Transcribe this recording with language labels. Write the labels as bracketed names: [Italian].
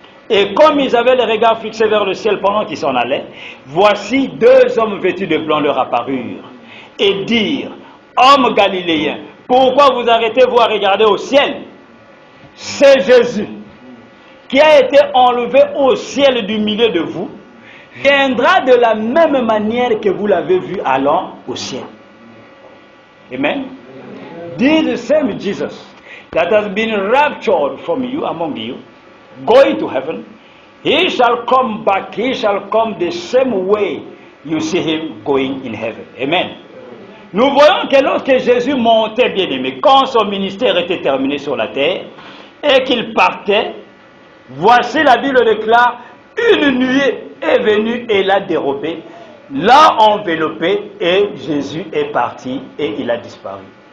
[French] Et comme ils avaient les regards fixés vers le ciel pendant qu'ils s'en allaient, voici deux hommes vêtus de blanc leur apparurent, et dirent, hommes galiléens, pourquoi vous arrêtez-vous à regarder au ciel? C'est Jésus qui a été enlevé au ciel du milieu de vous, viendra de la même manière que vous l'avez vu allant au ciel. Amen. [English] This same Jesus that has been raptured from you, among you, going to heaven, he shall come back, he shall come the same way you see him going in heaven. Amen. [French] Nous voyons que lorsque Jésus montait, bien aimé, quand son ministère était terminé sur la terre, et qu'il partait, voici la Bible déclare, une nuée est venue et l'a dérobé, l'a enveloppé, et Jésus est parti et il a disparu.